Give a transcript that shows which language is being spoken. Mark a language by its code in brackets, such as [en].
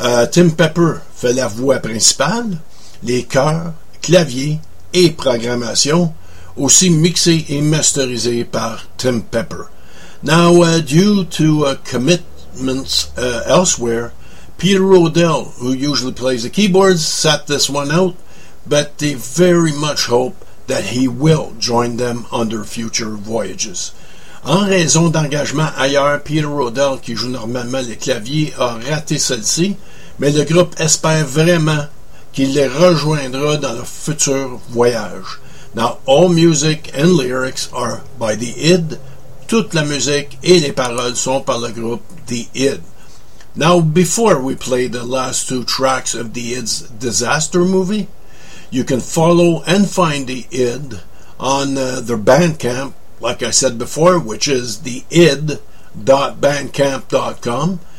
[fr] Tim Pepper fait la voix principale, les chœurs, clavier et programmation, aussi mixé et masterisé par Tim Pepper. [en] Now, due to commitments elsewhere, Peter O'Dell, who usually plays the keyboards, sat this one out, but they very much hope that he will join them on their future voyages. [fr] En raison d'engagement ailleurs, Peter O'Dell, qui joue normalement le clavier, a raté celle-ci, mais le groupe espère vraiment qu'il les rejoindra dans leur futur voyage. [en] Now, all music and lyrics are by The Id. [fr] Toute la musique et les paroles sont par le groupe The Id. [en] Now, before we play the last two tracks of The Id's Disaster Movie, you can follow and find The Id on their Bandcamp, like I said before, which is theid.bandcamp.com.